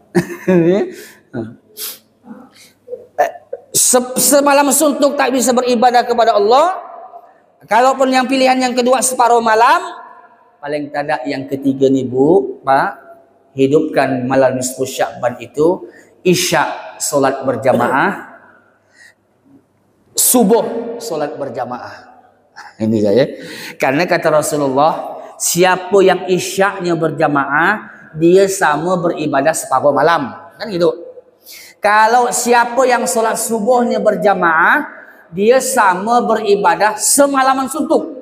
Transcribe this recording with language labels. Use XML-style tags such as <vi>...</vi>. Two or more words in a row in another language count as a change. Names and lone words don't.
<id>Semalam suntuk tak bisa beribadah kepada Allah. Kalaupun yang pilihan yang kedua separuh malam, paling tidak yang ketiga ni Bu, Pak, hidupkan malam nisfu Sya'ban itu Isya solat berjamaah, subuh solat berjamaah. Ini saya. Karena kata Rasulullah, siapa yang Isya'nya berjamaah, dia sama beribadah separuh malam. Kan gitu. Kalau siapa yang solat subuhnya berjamaah, dia sama beribadah semalaman suntuk.</id>